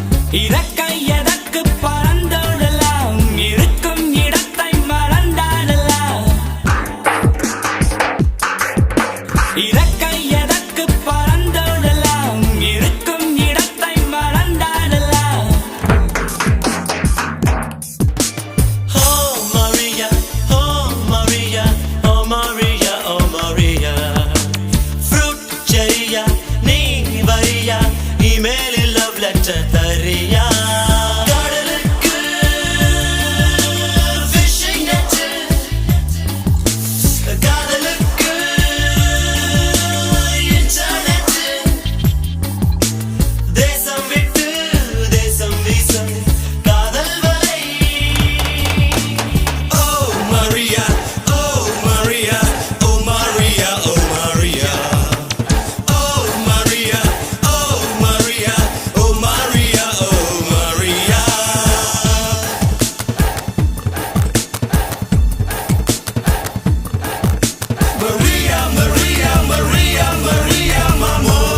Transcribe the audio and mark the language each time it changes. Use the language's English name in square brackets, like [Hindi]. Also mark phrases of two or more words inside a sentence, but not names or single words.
[Tamil] இறக்கை எதற்கு பறந்தோடலாம் இருக்கும் இடத்தை மறந்தாடலாம் இறக்கை எதற்கு பறந்தோடலாம் இருக்கும் இடத்தை மறந்தாடலாம் [English] Oh Maria, oh Maria, oh Maria, oh Maria. Fruit cherry, [Tamil] நீ வரியா இமெயிலில் [English] love letter [Tamil] தரியா கடலுக்கு [English] fishing net [Tamil] காதலுக்கு internet தேசம் விட்டு தேசம் வீசும் காதல் வலை [English] Oh Maria, oh Maria, oh Maria, oh Maria. Oh Maria, oh Maria, oh Maria, oh Maria. Maria, Maria, Maria, Maria, mamo.